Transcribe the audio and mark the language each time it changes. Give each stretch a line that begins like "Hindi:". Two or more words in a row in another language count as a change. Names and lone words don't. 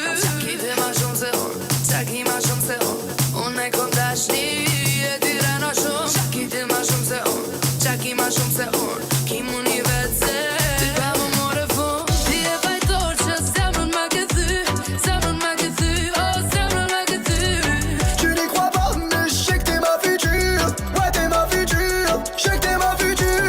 Albanian: Qa ki dhe ma shumë se unë, qa ki ma shumë se unë, unë e kom dashni e ti rena shumë. Qa ki dhe ma shumë se unë, qa ki ma shumë se unë, ki mu një vetë se ty pa më more fun. Ti e fajtor që zemrën ma këthy, zemrën ma këthy, oh zemrën ma këthy.
French: Tu n'y crois pas, mais je sais que t'es ma future. Ouais, t'es ma future. Je sais que t'es ma future.